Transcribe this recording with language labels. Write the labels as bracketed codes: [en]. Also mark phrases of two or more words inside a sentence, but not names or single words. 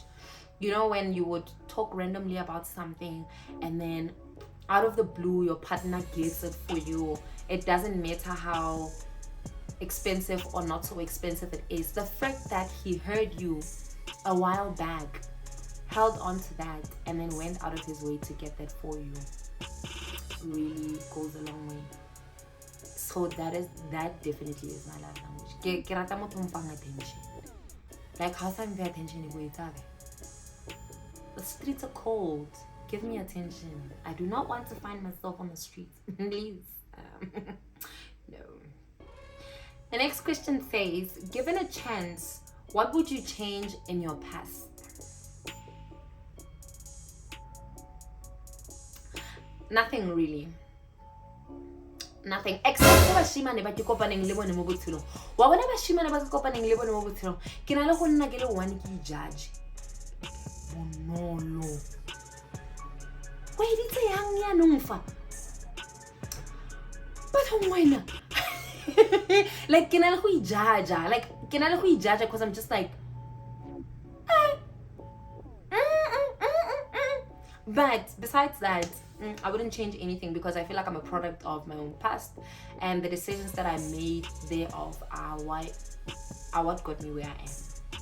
[en] You know, when you would talk randomly about something and then out of the blue your partner gets it for you, it doesn't matter how expensive or not so expensive it is. The fact that he heard you a while back, held on to that, and then went out of his way to get that for you really goes a long way. So that definitely is my love language. [tn] Ke rata motho mpang attention. Like how some pay attention e go etsage. [en] The streets are cold. Give me attention. I do not want to find myself on the streets. Please. No. The next question says, given a chance, what would you change in your past? Nothing really. Nothing. Except for [tn] bashimane ba ke kopaneng le bone mo botshelong. Wa bona bashimane ba ke kopaneng le bone mo botshelong. Ke na le go nna ke le one ke judge. Bonolo. [en] Wait, it's a young yanungfa. [tn] But wena. [en] Like can I go judge? Like can I go judge because I'm just like But besides that, I wouldn't change anything because I feel like I'm a product of my own past, and the decisions that I made thereof are what got me where I am.